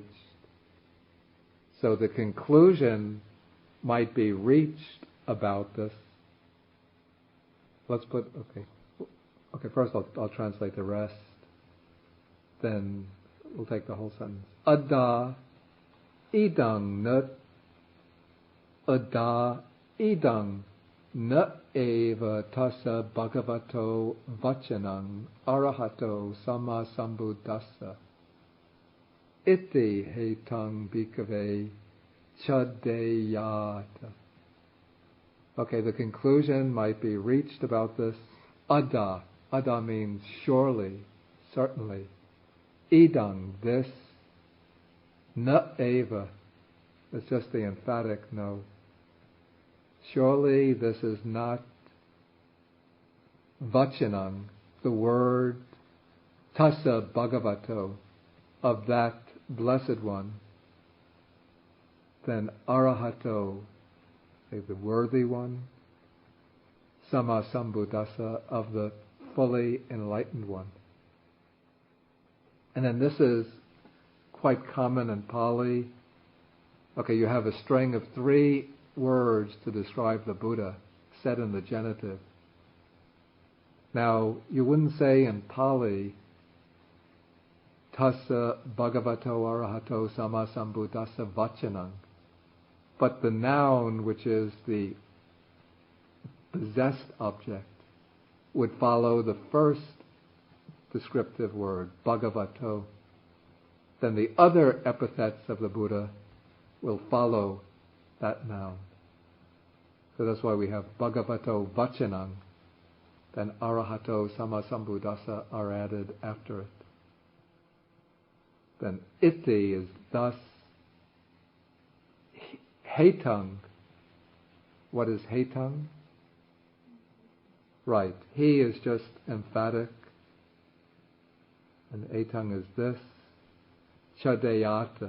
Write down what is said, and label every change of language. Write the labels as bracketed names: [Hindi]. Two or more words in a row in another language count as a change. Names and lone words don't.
[English] So the conclusion might be reached about this. Let's put, okay, first I'll translate the rest, then we'll take the whole sentence. [Pali] Adda idang na ada idang na eva tassa bhagavato vachanang arahato sama sambuddhassa iti hetang bhikkhave chadeyata. [English] Okay, the conclusion might be reached about this. Ada. Ada means surely, certainly. [Pali] Idang, this. Na eva. [English] It's just the emphatic no. Surely this is not [Pali] vachanang, the word tassa bhagavato, [English] of that blessed one, then arahato, the worthy one, [Pali] sama sambuddhassa, [English] of the fully enlightened one. And then this is quite common in Pali. Okay, you have a string of 3 words to describe the Buddha, said in the genitive. Now, you wouldn't say in Pali, [Pali] tassa bhagavato arahato sama sambuddhassa vachanang. [English] But the noun, which is the possessed object, would follow the first descriptive word, bhagavato. Then the other epithets of the Buddha will follow that noun. So that's why we have [Pali] bhagavato vachanang, [English] then [Pali] arahato sama sambuddhassa [English] are added after it. Then iti is thus. Hetang. What is hetang? Right. He is just emphatic. And etang is this. Chadeyata.